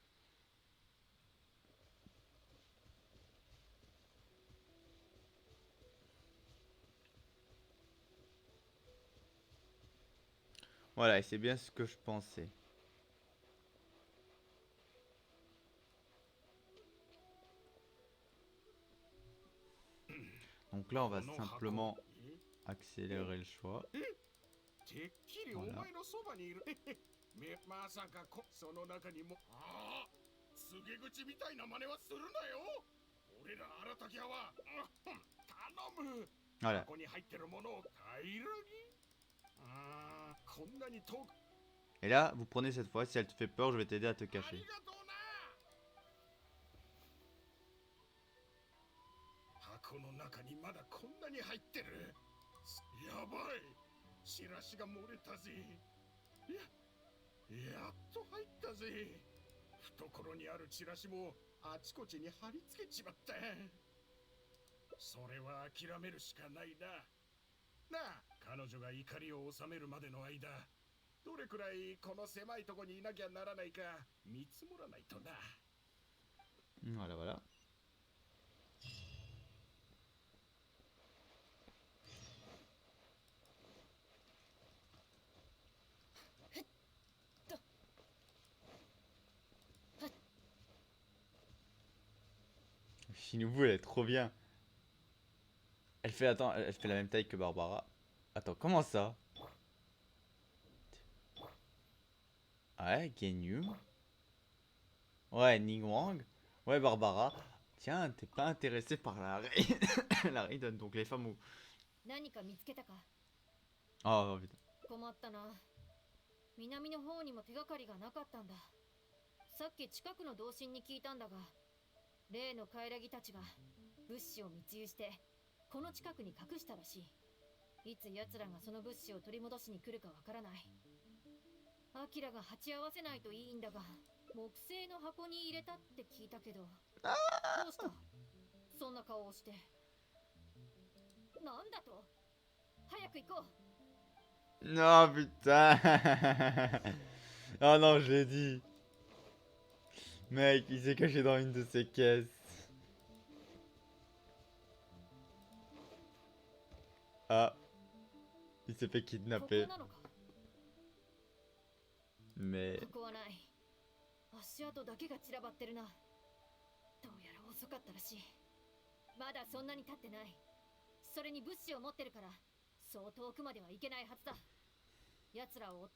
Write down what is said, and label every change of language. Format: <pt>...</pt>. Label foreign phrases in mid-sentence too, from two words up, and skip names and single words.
<fr>Voilà, et c'est bien ce que je pensais. Donc là, on va simplement accélérer le choix.</fr> <ja>てっきりお前のそばにいる。まさかその中にも。ああ、告げ口みたいな真似はするなよ。俺ら荒滝屋は、頼む。</ja> <fr>Voilà.</fr> <ja>ここに入ってるものを平らげ。ああ、こんなに遠く。</ja> <fr>Et là, vous prenez cette fois. Si elle te fait peur, je vais t'aider à te</fr> <ja>あ</ja> <fr>cacher.</fr> <ja>りがとうな。箱の中にまだこんなに入ってる。やばい。チラシが漏れたぜ。やっと入ったぜ。懐にあるチラシもあちこちに貼り付けちまった。それは諦めるしかないな。なあ、彼女が怒りを収めるまでの間、どれくらいこの狭いとこにいなきゃならないか見積もらないとな。</ja> <fr>Voilà, voilà. Shinobu, elle est trop bien. Elle fait, attends, elle fait la même taille que Barbara. Attends, comment ça? Ouais, Genyu. Ouais, Ningwang. Ouais, Barbara. Tiens, t'es pas intéressé par la la Raiden, donc les femmes ou...</fr> <ja>何か見つけたか？</ja> <fr>Oh putain.</fr> <ja>困ったな。南の方にも手がかりがなかったんだ。さっき近くの同心に聞いたんだが、例のカイラギたちが物資を密輸してこの近くに隠したらしい。いつ奴らがその物資を取り戻しに来るかわからない。アキラが鉢合わせないといいんだが、木製の箱に入れたって聞いたけど。どうした？そんな顔をして。なんだと？早く行こう。</ja> <fr>Non, putain. Oh non, je l'ai dit. Mec, il s'est caché dans une de ses caisses. Ah. Il s'est fait kidnapper.</fr> <ja>ここなのか？</ja> <fr>Mais...</fr> <ja>ここはない。足跡だけが散らばってるな。どうやら遅かったらしい。まだそんなに経ってない。それに物資を持ってるから、そう遠くまでは行けないはずだ。奴らを。</ja>